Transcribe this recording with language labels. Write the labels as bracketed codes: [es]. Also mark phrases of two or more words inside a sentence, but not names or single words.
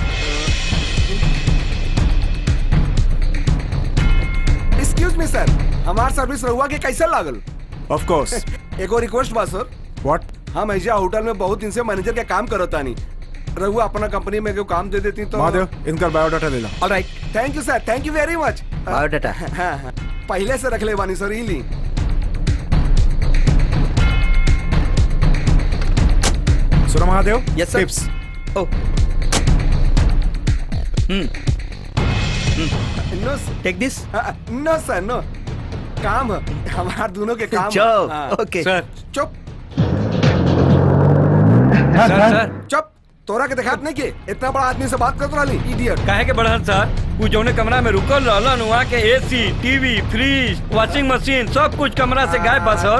[en] excuse me sir, [bho] हमार सर्विस रहुआ के कैसे लागल? [en] of course. [bho] एगो रिक्वेस्ट बा सर। व्हाट? हम ऐजा होटल में बहुत दिन से मैनेजर के काम करता नहीं। रहुआ अपना कंपनी में को काम दे देती तो। महादेव इनका बायोडाटा ले ला। ऑलराइट। [en] thank you sir, thank you very much. [bho] बायोडाटा पहले से रख ले बानी सर, ही ली। सुनो महादेव। [en] yes sir. [bho] टिप्स। ओ [en] no take this. no sir, no. [bho] काम है हमार दोनों के काम। चुप। ओके सर चुप। सर चुप। तोरा के दिखात नहीं के इतना बड़ा आदमी से बात करत रहली इडियट। काहे के बढ़ल सर? वो जौने कमरा में रुकल रहलन वहाँ के एसी, टीवी, फ्रिज, वॉशिंग मशीन सब कुछ कमरा से गायब बा सर।